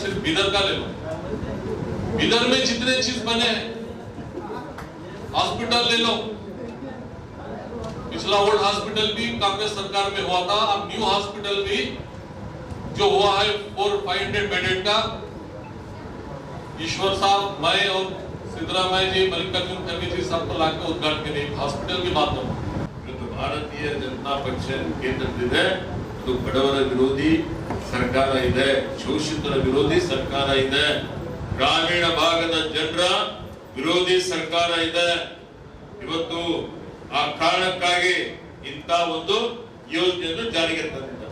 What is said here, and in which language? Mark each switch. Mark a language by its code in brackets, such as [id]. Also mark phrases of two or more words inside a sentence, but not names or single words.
[hi] सिर्फ बिदर का ले लो, बिदर में जितने चीज बने हैं, हॉस्पिटल ले लो, पिछला [en] old hospital [hi] भी कांग्रेस सरकार में हुआ था, अब [en] new hospital [hi] भी जो हुआ है 400-500 बेडेड का, ईश्वर साहब, मैं और सिद्धरामैया जी, मल्लिकार्जुन खड़गे जी सबको लाकर उद्घाटन के हास्पिटल की बात हो। [kn] ಭಾರತೀಯ ಜನತಾ ಪಕ್ಷ ಕೇಂದ್ರದಲ್ಲಿದೆ, ಅದು ಬಡವರ ವಿರೋಧಿ ಸರ್ಕಾರ ಇದೆ, ಶೋಷಿತರ ವಿರೋಧಿ ಸರ್ಕಾರ ಇದೆ, ಗ್ರಾಮೀಣ ಭಾಗದ ಜನರ ವಿರೋಧಿ ಸರ್ಕಾರ ಇದೆ। ಇವತ್ತು ಆ ಕಾರಣಕ್ಕಾಗಿ ಇಂಥ ಒಂದು ಯೋಜನೆಯನ್ನು ಜಾರಿಗೆ ತಂದಿದ್ದಾರೆ।